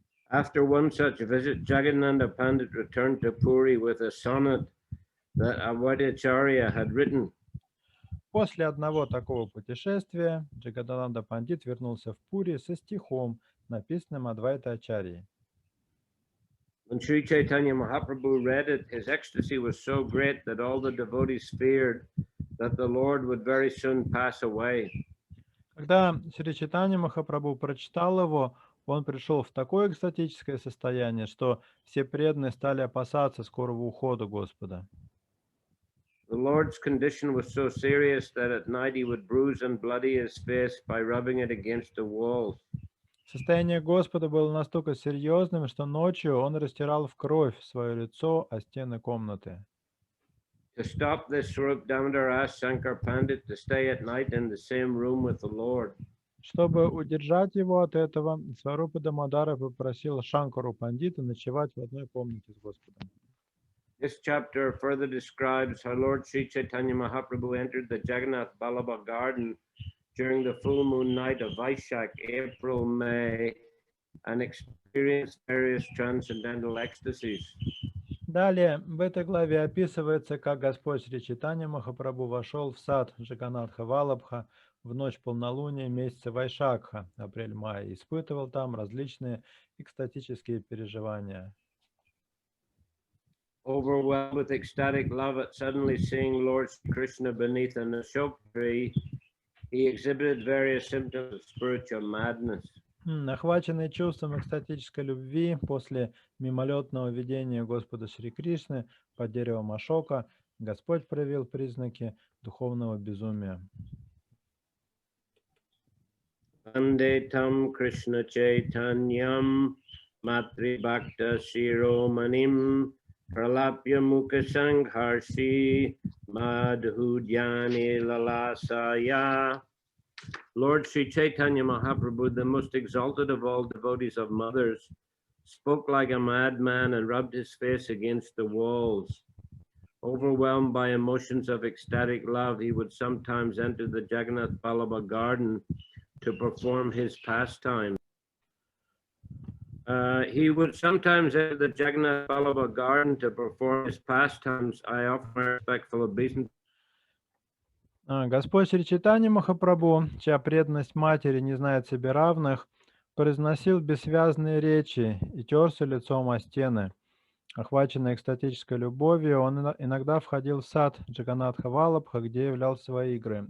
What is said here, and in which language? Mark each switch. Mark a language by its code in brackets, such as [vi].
[en] After one such visit, Jagadananda Pandit returned to Puri with a sonnet that Avaidacharya had written. [ru] После одного такого путешествия Джагадананда Пандит вернулся в Пури со стихом, написанным Адвайта Ачарьей. [en] When Sri Chaitanya Mahaprabhu read it, his ecstasy was so great that all the devotees feared that the Lord would very soon pass away. [ru] Когда Шри Чайтанья Махапрабху прочитал его, он пришел в такое экстатическое состояние, что все преданные стали опасаться скорого ухода Господа. [en] The Lord's condition was so serious that at night he would bruise and bloody his face by rubbing it against the walls. [ru] Состояние Господа было настолько серьезным, что ночью он растирал в кровь свое лицо о стены комнаты. [en] To stop this, Swarup Damodar asked Shankar Pandit to stay at night in the same room with the Lord. [ru] Чтобы удержать его от этого, Сварупа Дамодара попросил Шанкару Пандита ночевать в одной комнате с Господом. [en] This chapter further describes how Lord Sri Chaitanya Mahaprabhu entered the Jagannath Ballabha garden during the full moon night of Vaishak, April, May, and experienced various transcendental ecstasies. [ru] Далее в этой главе описывается, как Господь Шри Чайтанья Махапрабху вошел в сад Джаганатха Валабха в ночь полнолуния месяца Вайшакха, апрель-май, и испытывал там различные экстатические переживания. [en] Overwhelmed with ecstatic love at suddenly seeing Lord Krishna beneath an ashok tree, he exhibited various symptoms of spiritual madness. [ru] Охваченный чувством экстатической любви после мимолетного видения Господа Шри Кришны под деревом Ашока, Господь проявил признаки духовного безумия. [sa] Vande tam Krishna Chaitanyam Matri Bhakta Shiromanim Pralapya Mukha Sangharshi Madhudhyani Lalasaya. [en] Lord Sri Chaitanya Mahaprabhu, the most exalted of all devotees of mothers, spoke like a madman and rubbed his face against the walls. Overwhelmed by emotions of ecstatic love, he would sometimes enter the Jagannath Ballabha garden to perform his pastimes. He would sometimes enter the Jagannath Ballabha garden to perform his pastimes. I offer my respectful obeisance. [ru] Господь Шри Чайтанья Махапрабху, чья преданность матери не знает себе равных, произносил бессвязные речи и терся лицом о стены. Охваченный экстатической любовью, он иногда входил в сад Джаганатха Валабха, где являл свои игры.